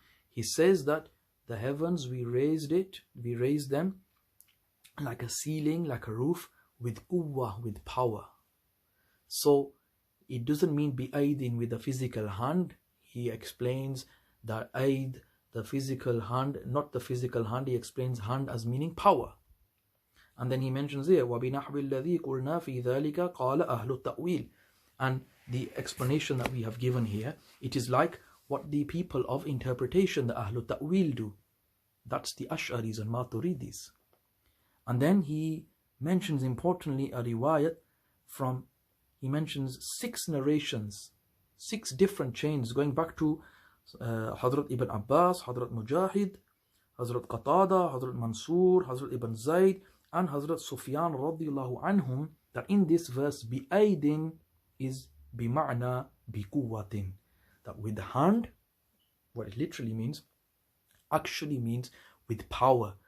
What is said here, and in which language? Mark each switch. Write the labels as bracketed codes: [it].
[en] He says that the heavens, we raised them like a ceiling, like a roof, with quwwah, with power. So it doesn't mean bi'aidin with a physical hand. He explains that aid, the physical hand, not the physical hand. He explains hand as meaning power. And then he mentions here, [ar] وَبِنَحْوِ الَّذِي قُلْنَا فِي ذَلِكَ قَالَ أَهْلُ التَّأْوِيلِ. [en] And the explanation that we have given here, it is like what the people of interpretation, the Ahlul Ta'wil, do. That's the Ash'aris and Māturīdīs. And then he mentions importantly a riwayat from, he mentions 6 narrations, 6 different chains going back to Hazrat Ibn Abbas, Hazrat Mujahid, Hazrat Qatada, Hazrat Mansur, Hazrat Ibn Zayd, and Hazrat Sufyan radiyallahu anhum, that in this verse bi'aidin is bima'na biquwwatin, that with the hand, what it literally means, actually means with power.